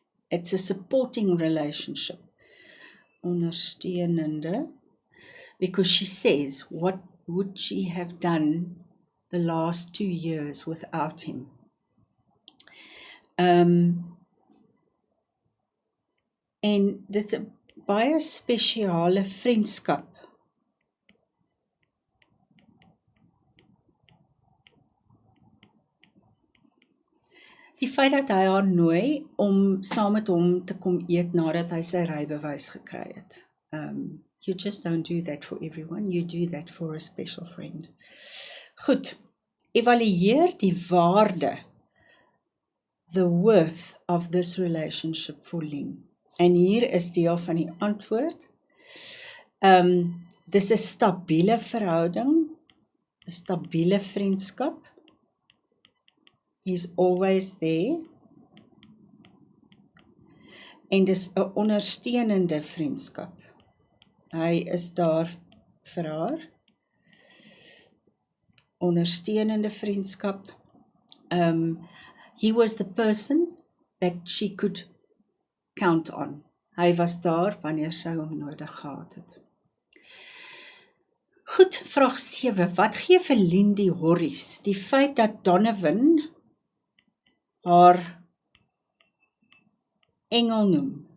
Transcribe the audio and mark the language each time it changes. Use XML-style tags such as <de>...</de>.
<en>It's a supporting relationship. Ondersteunende, because she says, what would she have done the last 2 years without him?</en> <af>En dit is 'n baie spesiale vriendskap. Die feit dat hy haar nooi om saam met hom te kom eet nadat hy sy rybewys gekry het.</af> <en>You just don't do that for everyone, you do that for a special friend.</en> <af>Goed, evalueer die waarde,</af> <en>the worth of this relationship</en> <af>for Lynn. En hier is deel van die antwoord. Dis 'n stabiele verhouding, 'n stabiele vriendskap.</af> <en>He's always there.</en> <af>En dis 'n ondersteunende vriendskap. Hy is daar vir haar. Ondersteunende vriendskap.</af> <en>He was the person that she could count on.</en> <af>Hy was daar wanneer sy hom nodig gehad het. Goed, vraag 7. Wat gee vir Lynn die horries? Die feit dat Donovan haar engel noem.</af>